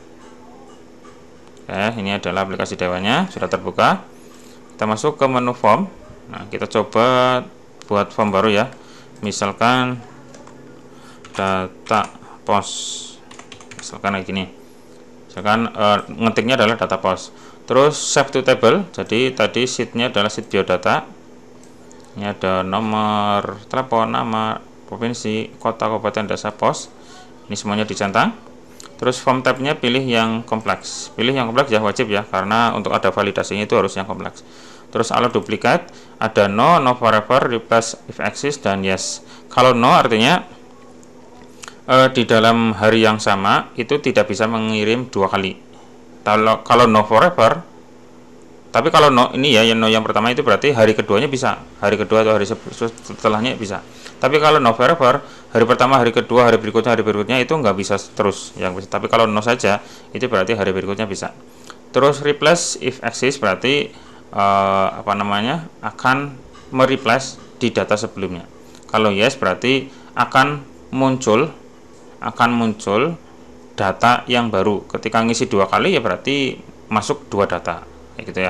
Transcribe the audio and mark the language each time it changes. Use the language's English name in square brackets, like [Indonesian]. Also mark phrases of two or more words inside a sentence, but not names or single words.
[Indonesian] Oke, ini adalah aplikasi Dewanya, sudah terbuka. Kita masuk ke menu form. Nah, kita coba buat form baru ya. Misalkan data pos. Misalkan kayak gini. Misalkan ngetiknya adalah data pos. Terus [English] save to table. [Indonesian] Jadi tadi sheetnya adalah sheet biodata. Ini ada nomor telepon, nama, provinsi, kota, kabupaten, desa, pos. Ini semuanya dicentang. Terus form tabnya pilih yang kompleks. Pilih yang kompleks ya, wajib ya, karena untuk ada validasinya itu harus yang kompleks. Terus [English] allow duplicate, [Indonesian] ada [English] no forever, replace if exist, [Indonesian] dan yes. Kalau no artinya di dalam hari yang sama itu tidak bisa mengirim 2 kali. Kalau [English] no forever, [Indonesian] tapi kalau no ini ya, yang no yang pertama itu berarti hari keduanya bisa, hari kedua atau hari setelahnya bisa. Tapi kalau [English] no forever, [Indonesian] hari pertama, hari kedua, hari berikutnya itu nggak bisa terus yang bisa. Tapi kalau no saja, itu berarti hari berikutnya bisa. Terus [English] replace if exist [Indonesian] berarti akan mereplace di data sebelumnya. Kalau yes berarti akan muncul data yang baru. Ketika ngisi 2 kali ya berarti masuk 2 data, gitu ya.